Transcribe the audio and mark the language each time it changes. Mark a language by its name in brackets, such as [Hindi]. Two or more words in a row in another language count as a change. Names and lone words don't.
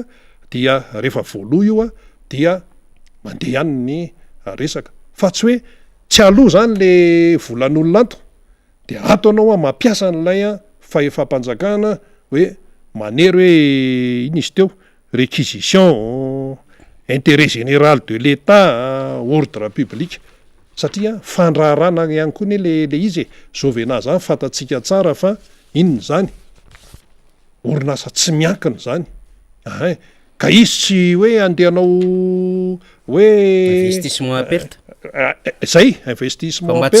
[Malagasy] Dia rehefa voaloha io dia mandeha ihany ny resaka, fa tsy hoe tsy aloha zany le volan'olona ato de ato anao mampiasa n'ilay fahefam-panjakana hoe manery hoe iny izy teo réquisition, [French] intérêt général de l'État, ordre public, [Malagasy] satria fandraharana ihany koa le izy Jovena zany fantatsika tsara fa inony zany orinasa tsy miankina zany. Ka izy tsy hoe andehanao hoe [French] investissement perte [Malagasy] zay [French] investissement perte